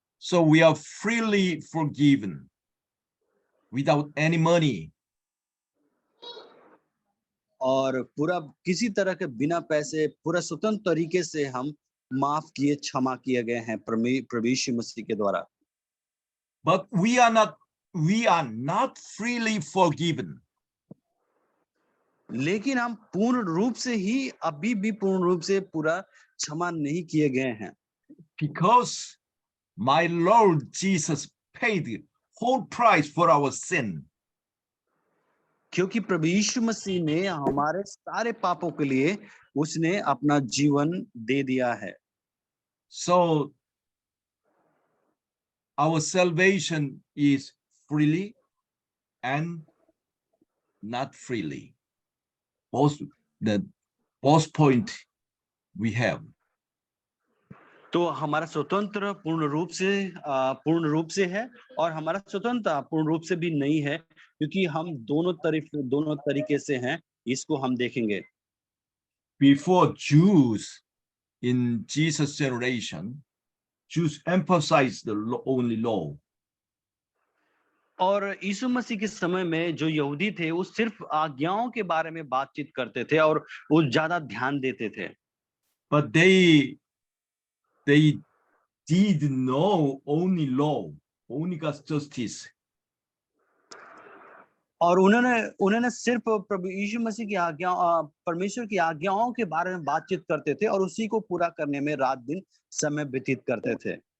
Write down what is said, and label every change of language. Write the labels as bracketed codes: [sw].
[en] So we are freely forgiven without any money. [hi] और पूरा किसी तरह के बिना पैसे, पूरा स्वतंत्र तरीके से हम माफ किए, क्षमा किए गए हैं प्रभु यीशु मसीह के द्वारा। [en] But we are not freely forgiven. [hi] लेकिन हम पूर्ण रूप से ही अभी भी पूर्ण रूप से पूरा क्षमा नहीं किए गए हैं, [en] Because my Lord Jesus paid the whole price for our sin. [hi] क्योंकि प्रभु यीशु मसीह ने हमारे सारे पापों के लिए उसने अपना जीवन दे दिया है। [en] So our salvation is freely and not freely. Both point we have. [hi] तो हमारा स्वतंत्र पूर्ण रूप से है, और हमारा स्वतंत्रता पूर्ण रूप से भी नहीं है, क्योंकि हम दोनों तरीके से हैं। इसको हम देखेंगे। [en] Before Jews in Jesus' generation, Jews emphasized the only law. [hi] और यीशु मसीह के समय में जो यहूदी थे वो सिर्फ आज्ञाओं के बारे में बातचीत करते थे और वो ज्यादा ध्यान देते थे। [en] But they did know only law, only God's justice. [hi] और उन्होंने सिर्फ प्रभु यीशु मसीह की परमेश्वर की आज्ञाओं के बारे में बातचीत करते थे और उसी को पूरा करने में रात दिन समय व्यतीत करते थे।